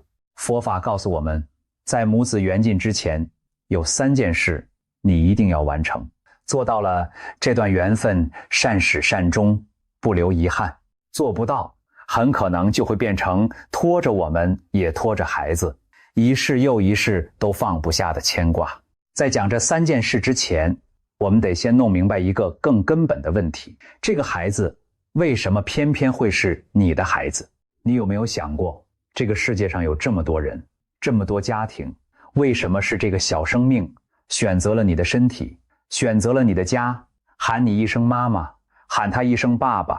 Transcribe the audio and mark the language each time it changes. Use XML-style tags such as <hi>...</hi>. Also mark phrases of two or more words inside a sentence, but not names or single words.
<zh>佛法告訴我們，在母子緣盡之前，有3件事你一定要完成，做到了，這段緣分善始善終，不留遺憾；做不到，很可能就會變成拖着我們也拖着孩子，一世又一世都放不下的牽掛。在講這3件事之前，我們得先弄明白一個更根本的問題：這個孩子為什麼偏偏會是你的孩子？你有沒有想過，這個世界上有這麼多人，這麼多家庭，為什麼是這個小生命選擇了你的身體，選擇了你的家，喊你一聲媽媽，喊他一聲爸爸？</zh>